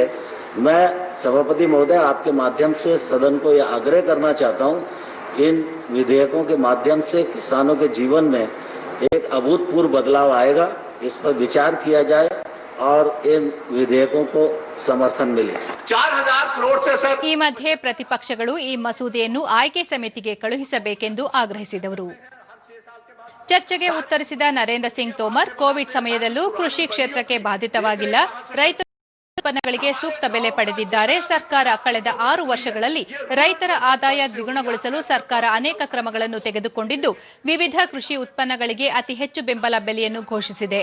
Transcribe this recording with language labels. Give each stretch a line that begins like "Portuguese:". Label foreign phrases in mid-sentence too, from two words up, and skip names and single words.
Hindi: मैं सभापति महोदय आपके माध्यम से सदन को यह आग्रह करना चाहता हूं, इन विधेयकों के माध्यम से किसानों के जीवन में एक अभूतपूर्व बदलाव आएगा. इस पर विचार किया जाए और इन विधेयकों को समर्थन मिले. 4000 करोड़ से सर.
Kannada: ಈ ಮಧ್ಯೆ ಪ್ರತಿಪಕ್ಷಗಳು ಈ ಮಸೂದೆಯನ್ನು ಆಯ್ಕೆ ಸಮಿತಿಗೆ ಕಳುಹಿಸಬೇಕೆಂದು ಆಗ್ರಹಿಸಿದವರು. ಚರ್ಚೆಗೆ ಉತ್ತರಿಸಿದ ನರೇಂದ್ರ ಸಿಂಗ್ ತೋಮರ್, ಕೋವಿಡ್ ಸಮಯದಲ್ಲೂ ಕೃಷಿ ಕ್ಷೇತ್ರಕ್ಕೆ ಬಾಧಿತವಾಗಿಲ್ಲ. ರೈತರ ಉತ್ಪನ್ನಗಳಿಗೆ ಸೂಕ್ತ ಬೆಲೆ ಪಡೆದಿದ್ದಾರೆ. ಸರ್ಕಾರ ಕಳೆದ 6 ವರ್ಷಗಳಲ್ಲಿ ರೈತರ ಆದಾಯ ದ್ವಿಗುಣಗೊಳಿಸಲು ಸರ್ಕಾರ ಅನೇಕ ಕ್ರಮಗಳನ್ನು ತೆಗೆದುಕೊಂಡಿದ್ದು, ವಿವಿಧ ಕೃಷಿ ಉತ್ಪನ್ನಗಳಿಗೆ ಅತಿ ಹೆಚ್ಚು ಬೆಂಬಲ ಬೆಲೆಯನ್ನು ಘೋಷಿಸಿದೆ.